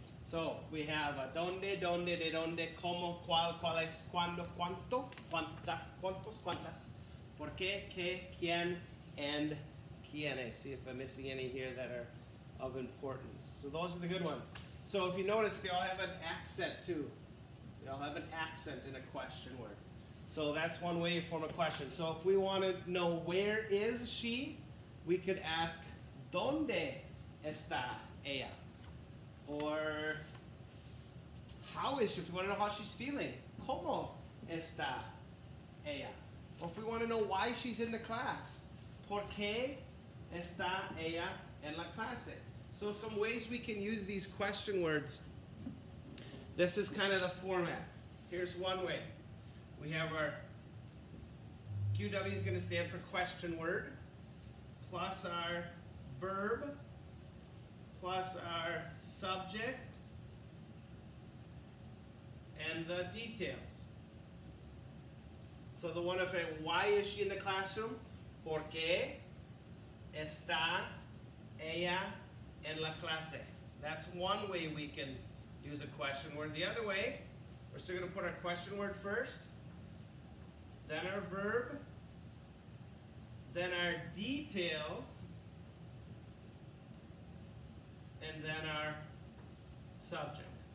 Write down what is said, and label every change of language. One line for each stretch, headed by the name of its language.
English: So we have
Spanish: dónde, dónde, de dónde, cómo, cuál, cuáles, cuándo, cuánto, cuánta, cuántos, cuántas, por qué, qué, quién, and quiénes.
English: See if I'm missing any here that are of importance. So those are the good ones. So if you notice, they all have an accent too. They all have an accent in a question word. So that's one way to form a question. So if we want to know where is she, we could ask,
Spanish: ¿Dónde está ella?
English: Or how is she? If we want to know how she's feeling,
Spanish: ¿Cómo está ella?
English: Or if we want to know why she's in the class,
Spanish: ¿Por qué está ella en la clase?
English: So some ways we can use these question words. This is kind of the format. Here's one way. We have our QW is going to stand for question word, plus our verb, plus our subject, and the details. So the one of it, why is she in the classroom?
Spanish: ¿Por qué está ella en la clase?
English: That's one way we can use a question word. The other way, we're still going to put our question word first, then our verb, then our details, and then our subject.